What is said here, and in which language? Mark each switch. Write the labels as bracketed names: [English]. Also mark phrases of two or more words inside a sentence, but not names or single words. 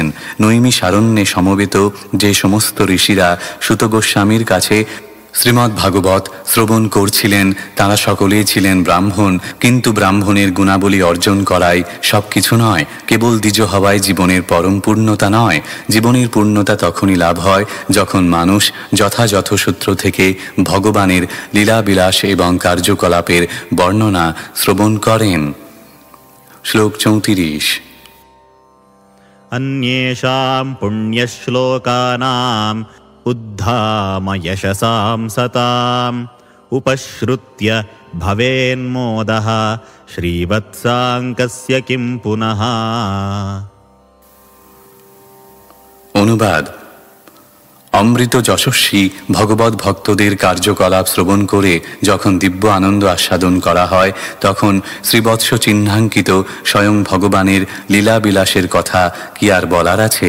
[Bangla] নৈমিষারণ্যে সমবেত যে সমস্ত ঋষিরা সুত গোস্বামীর কাছে শ্রীমদ্ ভাগবত শ্রবণ করছিলেন তারা সকলেই ছিলেন ব্রাহ্মণ, কিন্তু ব্রাহ্মণের গুণাবলী অর্জন করাই সব কিছু নয়। কেবল দ্বিজ হওয়ায় জীবনের পরম পূর্ণতা নয়। জীবনের পূর্ণতা তখনই লাভ হয় যখন মানুষ যথাযথ সূত্র থেকে ভগবানের লীলাবিলাস এবং কার্যকলাপের বর্ণনা শ্রবণ করেন। শ্লোক 34। [Sanskrit] अन्येषां पुण्यश्लोकानाम् उद्धाम यशसां सताम् उपश्रुत्य भवेन्मोदः श्रीवत्साङ्कस्य किं पुनः। [Bangla] অনুবাদ: অমৃত যশস্বী ভগবত ভক্তদের কার্যকলাপ শ্রবণ করে যখন দিব্য আনন্দ আস্বাদন করা হয় তখন শ্রীবৎস চিহ্নাঙ্কিত স্বয়ং ভগবানের লীলাবিলাসের কথা কি আর বলার আছে।